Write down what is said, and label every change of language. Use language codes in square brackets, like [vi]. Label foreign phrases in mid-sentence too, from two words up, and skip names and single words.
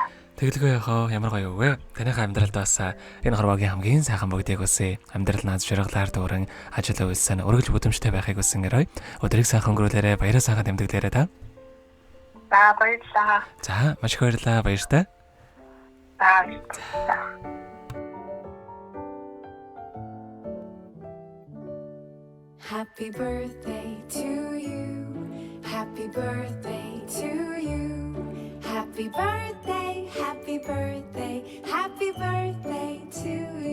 [mn] Тэгэлгүй яхаа ямар гоё вэ? Танайхаа амьдралд бас энэ хорвогийн хамгийн сайхан бүгдийг үсэ. Амьдрал наад ширгалаар дүүрэн ажил үйлсэн өргөж бүдэмжтэй байхыг хүсэнгэрэй. Өдрийг сайхан өнгөрүүлээрэ, баяраа сайхан тэмдэглээрэ та. За баярлалаа. За маш их баярлалаа. Баяртай. За. [en] Happy birthday to you. Happy birthday to you. Happy birthday, happy birthday, happy birthday to